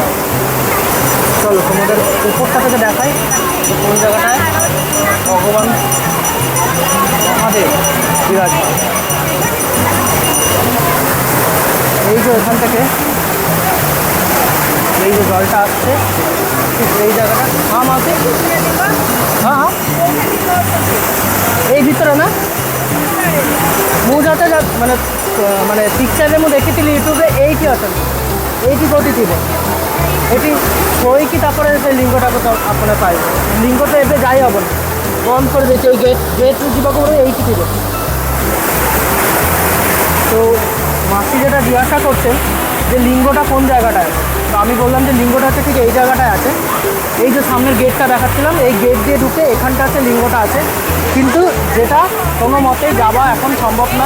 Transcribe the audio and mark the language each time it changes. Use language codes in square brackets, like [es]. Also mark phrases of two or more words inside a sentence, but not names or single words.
[bn] চলো তোমাদের উপরটা থেকে দেখাই কোন জায়গাটায় ভগবান মহাদেব বিরাজমান। এই যে এখান থেকে এই যে জলটা আসছে ঠিক এই জায়গাটা। হ্যাঁ মাসি, হ্যাঁ হ্যাঁ এই ভিতরে না [or] ମୁଁ ଯାতে ମାନେ ମାନେ ପିକ୍ଚରରେ ମୁଁ ଦେଖିଥିଲି ୟୁଟ୍ୟୁବରେ ଏଇଠି ଅଛନ୍ତି, ଏଇଠି କେଉଁଠି ଥିବ, ଏଠି ଶୋଇକି ତାପରେ ସେ ଲିଙ୍ଗଟାକୁ ତ ଆପଣ ପାଇବେ। ଲିଙ୍ଗ ତ ଏବେ ଯାଇ ହେବନି, ବନ୍ଦ କରିଦେଇଛି। ଏଇ ଗେଟ୍ରୁ ଯିବାକୁ ପଡ଼ିବ, এইটি ଥିବ। [bn] তো মাসি যেটা জিজ্ঞাসা করছেন যে লিঙ্গটা কোন জায়গাটায়, তো আমি বললাম যে লিঙ্গটা হচ্ছে ঠিক এই জায়গাটায় আছে। এই যে সামনের গেটটা দেখাচ্ছিলাম, এই গেট দিয়ে ঢুকে এখানটা আছে লিঙ্গটা আছে, কিন্তু যেটা কোনো মতেই যাওয়া এখন সম্ভব নয়।